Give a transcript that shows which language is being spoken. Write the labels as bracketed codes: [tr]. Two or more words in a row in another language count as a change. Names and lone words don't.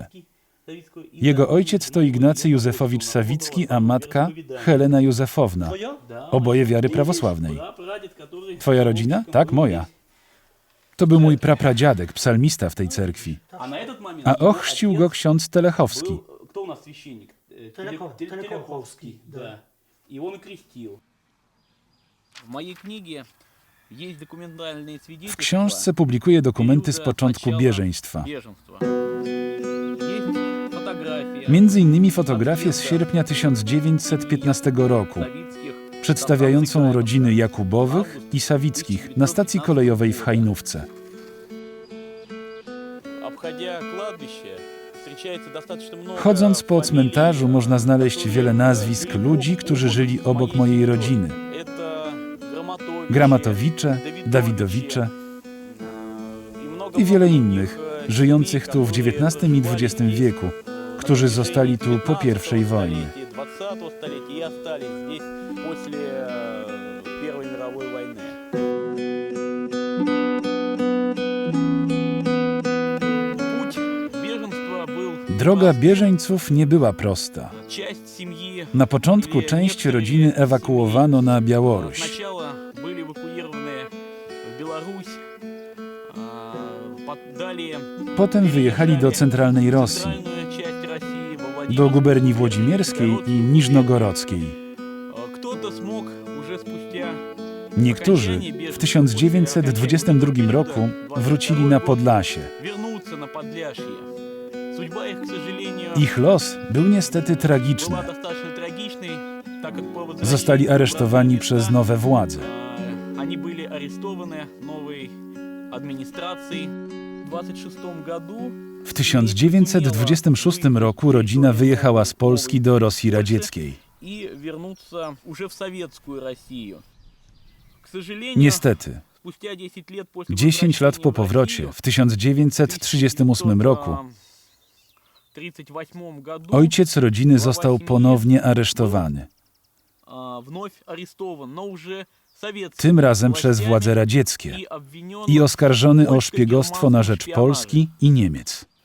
[pl] Jego ojciec to Ignacy Józefowicz Sawicki, a matka Helena Józefowna. Oboje wiary prawosławnej. Twoja rodzina? Tak, moja. To był mój prapradziadek, psalmista w tej cerkwi. A ochrzcił go ksiądz Telechowski. [ru] Кто у нас священник? Телекоховский, да. И он и крестил. В моей книге есть документальные [pl] W [ru] свидетельства. [pl] książce publikuję dokumenty z początku bieżeństwa. [ru] Беженства. Есть фотография [pl] Między innymi fotografię z sierpnia 1915 roku, Савицких, przedstawiającą rodziny Jakubowych i Sawickich na stacji kolejowej w Hajnówce. [ru] обходя кладбище, встречается достаточно много [pl] Chodząc po [ru] фамилий, [pl] cmentarzu można znaleźć wiele nazwisk ludzi, którzy żyli obok mojej rodziny. [ru] Это [pl] Gramatowicze, Dawidowicze i wiele innych, żyjących tu w XIX i XX wieku, którzy zostali tu po I wojnie. [ru] XX столетия и остались здесь после Первой мировой войны. Путь беженства был [pl] Droga bieżeńców nie była prosta. [ru] часть семьи. [pl] Na początku część rodziny ewakuowano na Białoruś. [ru] Сначала были эвакуированы в Беларусь, далее [pl] Potem wyjechali do centralnej Rosji, [ru] центральную часть России, во Владимир. [pl] do guberni włodzimierskiej i niżnogorodzkiej. [ru] Кто-то смог уже спустя [pl] Niektórzy w 1922 roku wrócili na Podlasie. [ru] вернуться на Подляшье. Судьба их, к сожалению, [pl] Ich los był niestety tragiczny. [ru] была достаточно трагичной, так как по возвращению [pl] Zostali aresztowani przez nowe władze. [ru] Они были арестованы новой администрацией. В 26 году [pl] W 1926 roku rodzina wyjechała z Polski do Rosji Radzieckiej. [ru] и вернуться уже в советскую Россию. К сожалению, [pl] Niestety, [ru] спустя 10 лет после [pl] 10 lat po [ru] возвращения в [pl] powrocie, [ru] Россию, [pl] w 1938 roku, [ru] в 1938 году [pl] ojciec rodziny został ponownie aresztowany. [ru] вновь арестован, но уже советскими [pl] Tym razem przez [ru] властями [pl] władze radzieckie [ru] и обвинен [pl] i oskarżony o [ru] в [pl] szpiegostwo na rzecz [ru] польско-германском [pl] Polski i Niemiec.